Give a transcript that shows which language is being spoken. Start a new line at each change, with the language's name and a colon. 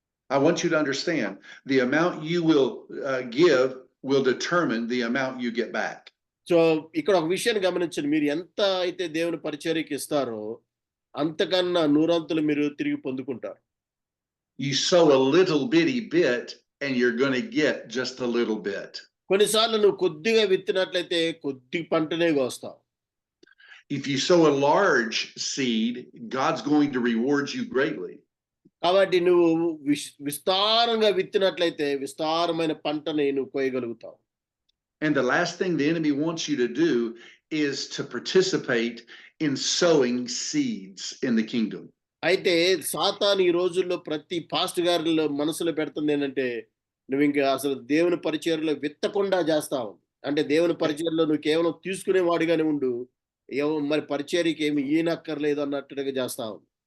English: I want you to understand the amount you will give will determine the amount you get back.
Telugu: So ఇక్కడ ఒక విషయాన్ని గమనించండి, మీరు ఎంత అయితే దేవుని పరిచర్యకి ఇస్తారో అంతకన్నా 100 మీరు తిరిగి పొందుకుంటారు.
English: You sow a little bitty bit and you're going to get just a little bit.
Telugu: కొన్నిసార్లు నువ్వు కొద్దిగా విత్తినట్లయితే కొద్ది పంటనే కోస్తావు.
English: If you sow a large seed, God's going to reward you greatly.
Telugu: కాబట్టి నువ్వు విస్తారంగా విత్తినట్లయితే విస్తారమైన పంటని నువ్వు కోయగలుగుతావు.
English: And the last thing the enemy wants you to do is to participate in sowing seeds in the kingdom.
Telugu: అయితే సాతాను ఈ రోజుల్లో ప్రతి పాస్టర్ గారిలో మనసులో పెడుతుంది ఏంటంటే నువ్వు ఇంకా అసలు దేవుని పరిచర్యలో విత్తకుండా చేస్తావు. అంటే దేవుని పరిచర్యలో నువ్వు కేవలం తీసుకునేవాడిగానే ఉండు. మరి పరిచర్యకి ఏమి ఈయనక్కర్లేదు అన్నట్టుగా చేస్తావు.